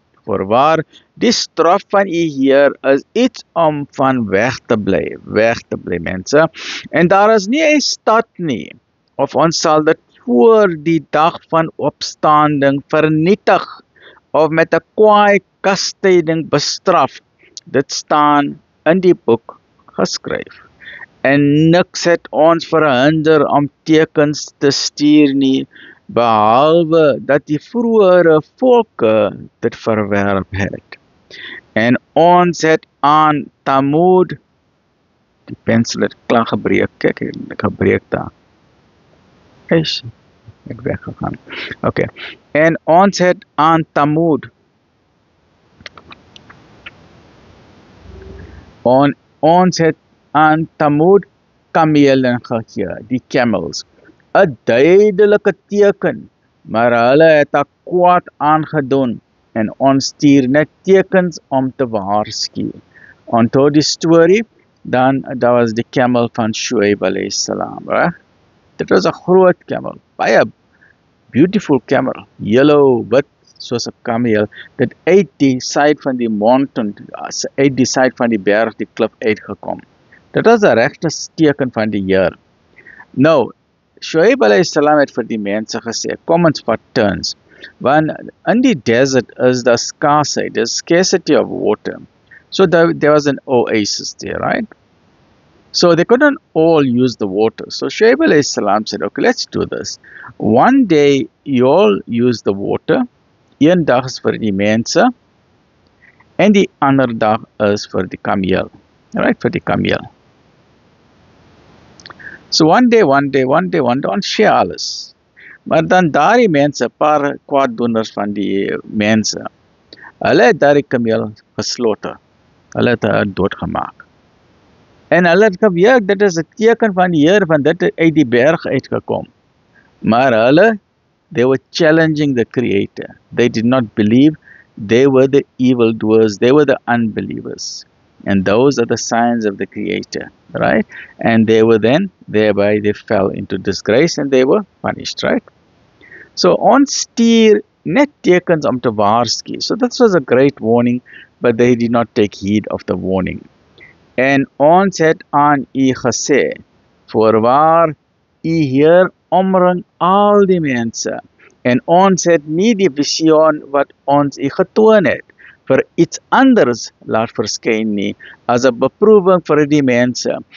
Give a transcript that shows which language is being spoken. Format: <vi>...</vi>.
<af>Voorwaar, die straf van u Heer is iets om van weg te bly mense. En daar is nie 'n stad nie, of ons sal dit voor die dag van opstanding vernietig, of met 'n kwaai kastyding bestraf. Dit staan in die boek geskryf. En niks het ons verhinder om tekens te stuur nie, behalwe dat die vroeëre volke dit verwerp het. En ons het aan Thamud, die pensel het klaar gebreek, kyk, ek gebreek daar. Ek weggegaan. Okay. En ons het aan Thamud, ons het aan Thamud kamele gegee, die camels, 'n duidelike teken, maar hulle het 'n kwaad aangedoen, en ons stuur net tekens om te waarsku. Onthou die storie, dan daar was die camel van Shuaib alayhi salam, right? Dit was 'n groot camel, baie beautiful camel, yellow, wit, soos 'n kameel, dit uit die side van die mountain, uit die side van die berg, die klip uitgekom. Dit was 'n regte teken van die Heer. Nou, Shuaib alayhi salam het vir die mense gesê, kom ons vat turns, want in die desert is daar scarcity,</af> <en>there's scarcity of water. So there was an oasis there, right? So they couldn't all use the water. So Shuaib alayhi salam said, okay, let's do this. One day you all use the water,</en> <af>een dag is vir die mense, en die ander dag is vir die kameel, right, vir die kameel.</af> <en>So one day,</en> <af>ons share alles. Maar dan daardie mense, paar kwaaddoeners van die mense, hulle het daardie kameel gesloter. Hulle het doodgemaak. En hulle het geweet, dit is 'n teken van die Heer, van dit het uit die berg uitgekom. Maar hulle,</af> <en>they were challenging the Creator. They did not believe. They were the evildoers. They were the unbelievers. And those are the signs of the Creator, right? And they were then, thereby they fell into disgrace and they were punished, right?</en> <af>So ons stuur net tekens om te waarsku.</af> <en>So this was a great warning, but they did not take heed of the warning.</en> <af>En ons het aan u gesê, voorwaar, u Heer omring al die mense. En ons het nie die visioen wat ons u getoon het, vir iets anders laat verskyn nie, as 'n beproewing vir die mense.</af>